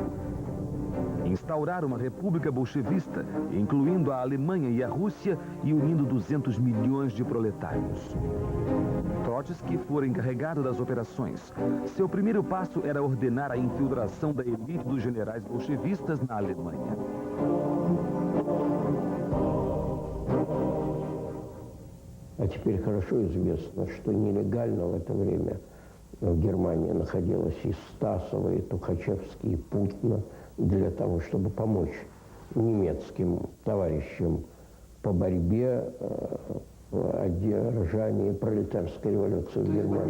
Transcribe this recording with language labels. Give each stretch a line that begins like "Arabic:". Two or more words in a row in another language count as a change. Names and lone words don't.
Portuguese: Instaurar uma república bolchevista, incluindo a Alemanha e a Rússia e unindo 200 milhões de proletários. Trotsky foi encarregado das operações. Seu primeiro passo era ordenar a infiltração da elite dos generais bolchevistas na Alemanha.
Russian: А теперь хорошо известно, что нелегально в это время в Германии находилось и Стасово, и Тухачевский, и Путина для того, чтобы помочь немецким товарищам по борьбе в одержании пролетарской революции в Германии.